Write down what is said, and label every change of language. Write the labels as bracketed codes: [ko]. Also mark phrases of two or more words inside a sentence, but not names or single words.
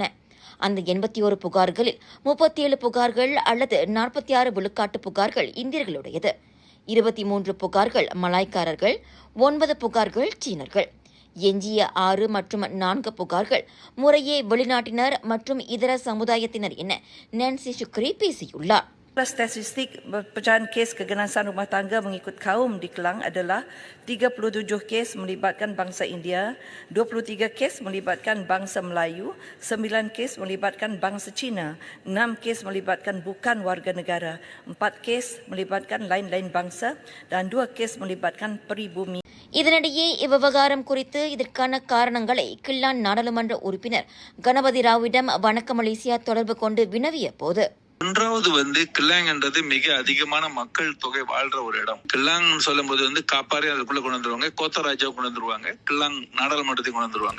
[ta] அந்த 81 புகார்களில் 37 புகார்கள் அல்லது 46 விழுக்காட்டு புகார்கள் இந்தியர்களுடையது, 23 புகார்கள் மலாய்க்காரர்கள், 9 புகார்கள் சீனர்கள். எஞ்சிய 6 மற்றும் 4 புகார்கள் முறையே வெளிநாட்டினர் மற்றும் இதர சமுதாயத்தினர் என நான்சி சுக்ரி பேசியுள்ளார். [ms] Statistik pecahan kes keganasan rumah tangga mengikut kaum di Kelang adalah 37 kes melibatkan bangsa India, 23 kes melibatkan bangsa Melayu, 9 kes melibatkan bangsa Cina, 6 kes melibatkan bukan warga negara, 4 kes melibatkan lain-lain bangsa dan 2 kes melibatkan peribumi. [ta] இதனிடையே இவ்விவகாரம் குறித்து இதற்கான காரணங்களை கிள்ளான் நாடாளுமன்ற உறுப்பினர் கணபதி ராவிடம் வணக்க மலேசியா தொடர்பு கொண்டு வினவிய போது, ஒன்றாவது கிள்ளாங்ன்றது மிக அதிகமான மக்கள் தொகை வாழ்ற ஒரு இடம். கிள்ளாங் சொல்லும் போது காப்பாரி அதுக்குள்ள கொண்டு வந்துருவாங்க, கோத்தராஜாவை கொண்டு வந்துருவாங்க, கிள்ளாங் நாடாளுமன்றத்தை கொண்டு வந்துருவாங்க.